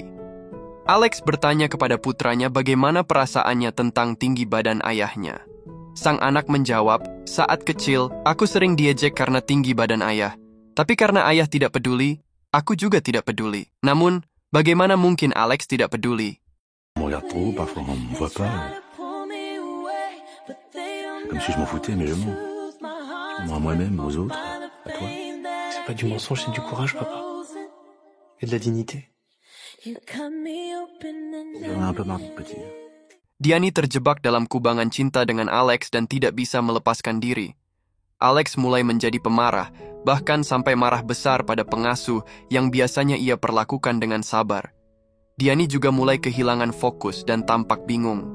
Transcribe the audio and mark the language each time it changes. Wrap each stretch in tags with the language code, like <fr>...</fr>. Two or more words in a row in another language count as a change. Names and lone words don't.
<id>Alex bertanya kepada putranya bagaimana perasaannya tentang tinggi badan ayahnya. Sang anak menjawab, "Saat kecil, aku sering diejek karena tinggi badan ayah. Tapi karena ayah tidak peduli, aku juga tidak peduli. Namun, bagaimana mungkin Alex tidak peduli?"</id> <fr>On me regarde trop haut, parfois on me voit pas. Comme si je m'en foutais, mais je mens. Je mens à moi-même, aux autres, À toi. C'est pas du mensonge, c'est du courage, papa. Et de la dignité. J'en ai un peu marre, petit.</fr> <id>Diani terjebak dalam kubangan cinta dengan Alex dan tidak bisa melepaskan diri. Alex mulai menjadi pemarah, bahkan sampai marah besar pada pengasuh yang biasanya ia perlakukan dengan sabar. Diani juga mulai kehilangan fokus dan tampak bingung.</id>